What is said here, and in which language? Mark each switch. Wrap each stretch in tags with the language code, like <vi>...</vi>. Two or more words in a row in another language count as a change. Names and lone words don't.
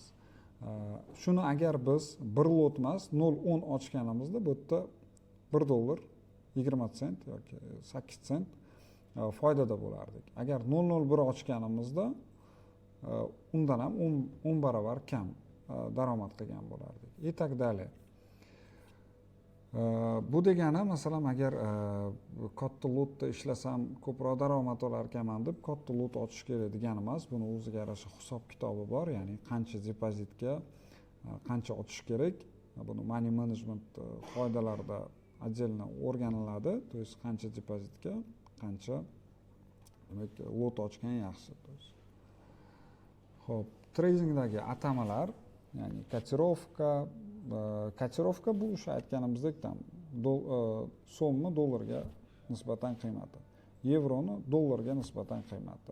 <uz>Shuni agar biz bir lot emas 0.10 ochganimizda bu yerda $1 20 sent yoki 8 sent foydada bo'lardik. Agar 0.01 ochganimizda undan ham 10 barobar kam daromad qilgan bo'lardik.</uz> <ru>И так далее.</ru> <uz>Bu degani, masalan, agar katta lotda ishlasam ko'proq daromad olar ekanman deb katta lot ochish kerak degani emas. Buni o'ziga yarasha hisob-kitobi bor, ya'ni qancha depozitga qancha ochish kerak. Buni</uz> <en>money management</en> <uz>qoidalarida отдельно o'rganiladi.</uz> <ru>То есть</ru> <uz>qancha depozitga qancha demak lot ochgan yaxshi. Xo'p, tradingdagi atamalar, ya'ni kotirovka bu o'sha aytganimizdek so'mni dollarga nisbatan qiymati, yevroni dollarga nisbatan qiymati.</uz>